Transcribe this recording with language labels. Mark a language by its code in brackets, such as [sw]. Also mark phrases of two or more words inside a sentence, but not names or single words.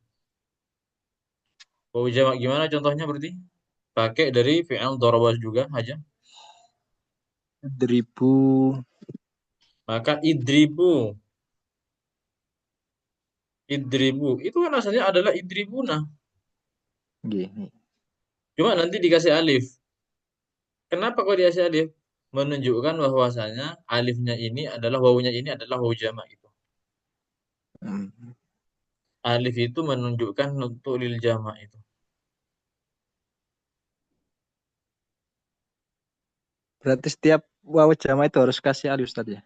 [id] Wawu jamak gimana contohnya berarti? Pakai dari [ar] fi'il daraba [id] juga aja. Idribu. Maka idribu, idribu. Itu kan asalnya adalah idribuna. [jv] Nggih, nggih. [id] Cuma nanti dikasih alif. Kenapa kok dikasih alif? Menunjukkan bahwasanya alifnya ini adalah wawunya ini adalah wawu jamak itu. Hmm. Alif itu menunjukkan untuk lil jamak itu. Berarti setiap wawu jama itu harus kasih alif, Ustaz ya?